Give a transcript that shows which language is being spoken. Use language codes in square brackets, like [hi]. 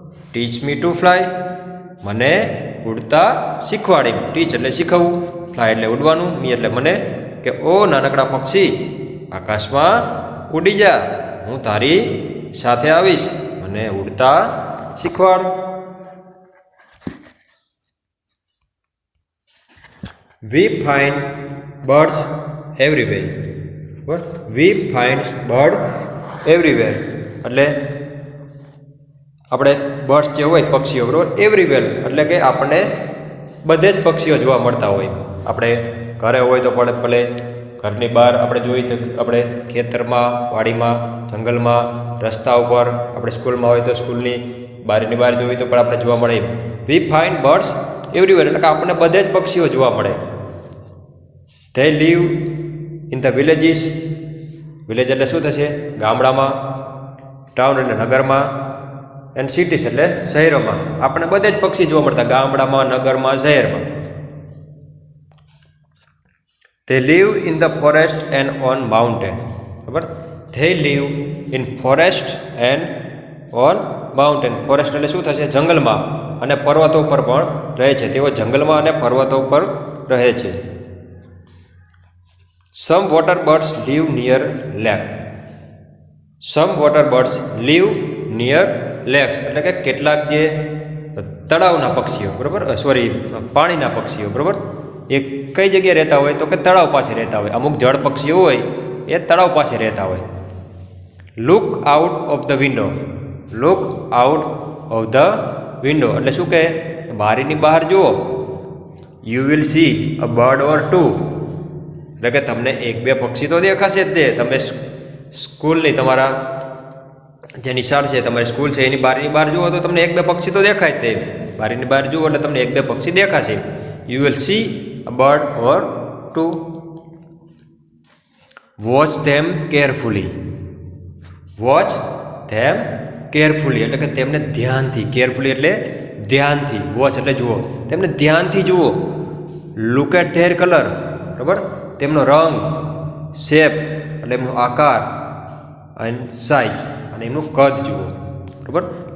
[en] teach me to fly [gu] મને ઉડતા શીખવાડી. ટીચ એટલે શીખવવું, ફ્લાય એટલે ઉડવાનું, મી એટલે મને, કે ઓ નાનકડા પક્ષી આકાશમાં ઉડી જા, હું તારી સાથે આવીશ, મને ઉડતા શીખવાડ. [en] We find birds everywhere. What? We find bird everywhere. [gu] એટલે આપણે બર્ડ્સ જે હોય પક્ષીઓ, બરાબર, એવરીવેર એટલે કે આપણને બધે જ પક્ષીઓ જોવા મળતા હોય. આપણે ઘરે હોય તો પડે ભલે, ઘરની બહાર આપણે જોઈએ તો આપણે ખેતરમાં, વાડીમાં, જંગલમાં, રસ્તા ઉપર, આપણે સ્કૂલમાં હોય તો સ્કૂલની બારીની બહાર જોઈએ તો પણ આપણે જોવા મળે. [en] we find birds everywhere, [gu] એટલે કે આપણને બધે જ પક્ષીઓ જોવા મળે. [en] they live in the villages, [gu] village એટલે શું થશે? ગામડામાં. ટાઉન એટલે નગરમાં. [en] and cities [gu] એટલે શહેરોમાં. આપણને બધે જ પક્ષી જોવા મળતા, ગામડામાં, નગરમાં, શહેરમાં. [en] They live in the forest and on mountain. બરાબર? They live in forest and on mountain. [gu] Forest એટલે શું થશે? જંગલમાં અને પર્વતો પર પણ રહે છે. તેઓ જંગલમાં અને પર્વતો પર રહે છે. [en] Some water birds live near lake. Some water birds live near lakes. [gu] એટલે કે કેટલાક જે તળાવના પક્ષીઓ, બરાબર, પાણીના પક્ષીઓ, બરાબર, એ કઈ જગ્યાએ રહેતા હોય તો કે તળાવ પાસે રહેતા હોય. અમુક જળ પક્ષીઓ હોય એ તળાવ પાસે રહેતા હોય. [en] Look out of the window. Look out of the window [gu] એટલે શું કહે? બારીની બહાર જુઓ. [en] you will see a bird or two, [gu] એટલે કે તમને એક બે પક્ષી તો દેખાશે જ તે. તમે સ્કૂલની, તમારા જે નિશાળ છે, તમારી સ્કૂલ છે, એની બારીની બહાર જુઓ તો તમને એક બે પક્ષી તો દેખાય જ તે. બારીની બહાર જુઓ એટલે તમને એક બે પક્ષી દેખાશે. [en] You will see a bird or two. Watch them carefully. Watch them carefully [gu] એટલે કે તેમને ધ્યાનથી. કેરફુલી એટલે ધ્યાનથી. વોચ એટલે જુઓ. તેમને ધ્યાનથી જુઓ. [en] look at their colour, [gu] બરાબર, તેમનો રંગ, શેપ એટલે એમનો આકાર, એન્ડ સાઇઝ અને એમનું કદ જુઓ. બરાબર?